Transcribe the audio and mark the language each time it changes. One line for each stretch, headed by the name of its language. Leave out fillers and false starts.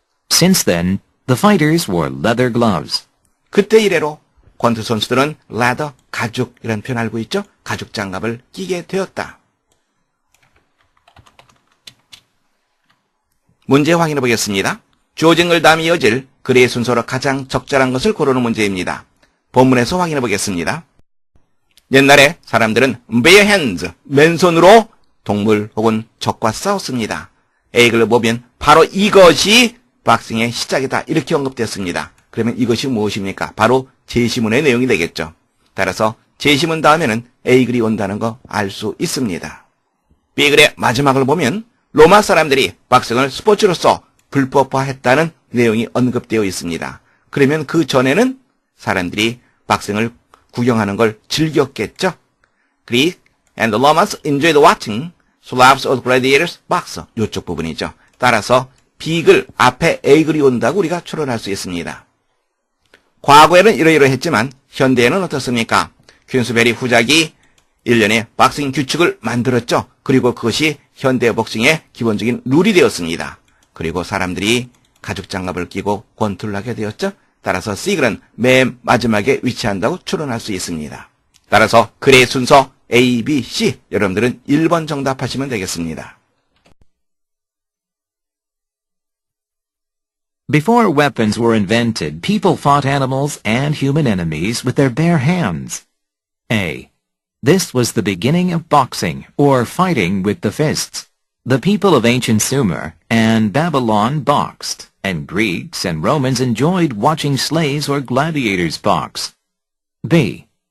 English: Since then, the fighters wore leather gloves.
Korean: 그때 이래로 권투 선수들은 leather, 가죽이라는 표현 알고 있죠? 가죽 장갑을 끼게 되었다. 문제 확인해 보겠습니다. 주어진 걸 다음 이어질 글의 순서로 가장 적절한 것을 고르는 문제입니다. 본문에서 확인해 보겠습니다. 옛날에 사람들은 bare hands, 맨손으로 동물 혹은 적과 싸웠습니다. A글을 보면 바로 이것이 박싱의 시작이다 이렇게 언급되었습니다. 그러면 이것이 무엇입니까? 바로 제시문의 내용이 되겠죠. 따라서 제시문 다음에는 A글이 온다는 거 알 수 있습니다. B글의 마지막을 보면 로마 사람들이 박싱을 스포츠로서 불법화했다는 내용이 언급되어 있습니다. 그러면 그 전에는 사람들이 박싱을 구경하는 걸 즐겼겠죠.
English: Greek and the Romans enjoyed watching slaves or gladiators box.
Korean: 이쪽 부분이죠. 따라서 B글 앞에 A글이 온다고 우리가 추론할 수 있습니다. 과거에는 이러이러했지만 현대에는 어떻습니까? 퀸스베리 후작이 일련의 박싱 규칙을 만들었죠. 그리고 그것이 현대 복싱의 기본적인 룰이 되었습니다. 그리고 사람들이 가죽 장갑을 끼고 권투를 하게 되었죠. 따라서 C글은 맨 마지막에 위치한다고 추론할 수 있습니다. 따라서 글의 순서 A, B, C 여러분들은 1번 정답하시면 되겠습니다.
English: Before weapons were invented, people fought animals and human enemies with their bare hands. A. This was the beginning of boxing, or fighting with the fists. The people of ancient Sumer and Babylon boxed, and Greeks and Romans enjoyed watching slaves or gladiators box. B.